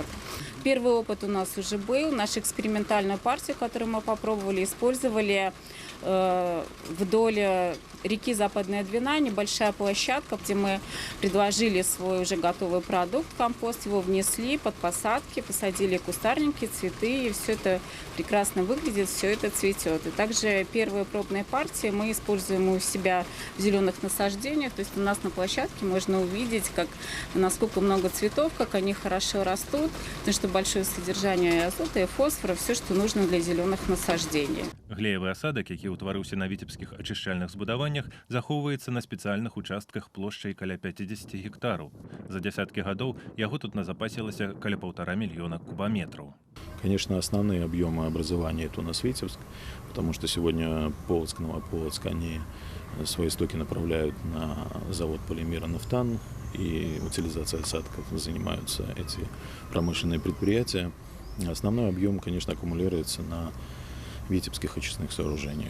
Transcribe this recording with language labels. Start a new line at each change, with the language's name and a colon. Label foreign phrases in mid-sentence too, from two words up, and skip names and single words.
Belarusian: Первый опыт у нас уже был. Нашу экспериментальную партию, которую мы попробовали, использовали вдоль реки Западная Двина, небольшая площадка, где мы предложили свой уже готовый продукт, компост, его внесли под посадки, посадили кустарники, цветы, и все это прекрасно выглядит, все это цветет. И также первые пробные партии мы используем у себя в зеленых насаждениях, то есть у нас на площадке можно увидеть, насколько много цветов, как они хорошо растут, потому что большое содержание азота и фосфора, все, что нужно для зеленых насаждений. Глеевы асадак, які ўтварыўся на віцебскіх ачышчальных збудаваннях, захоўваецца на спецыяльных участках плошчай каля 50 гектараў. За дзясяткі гадоў яго тут назапасілася каля 1,5 мільёна кубометраў.
Russian: Конечно, основные объемы образования это у нас Витебск, потому что сегодня Полоцк, Новополоцк, они свои стоки направляют на завод полимера «Нафтан», и утилизацией осадков занимаются эти промышленные предприятия. Основной объем, конечно, аккумулируется на витебских очистных сооружениях.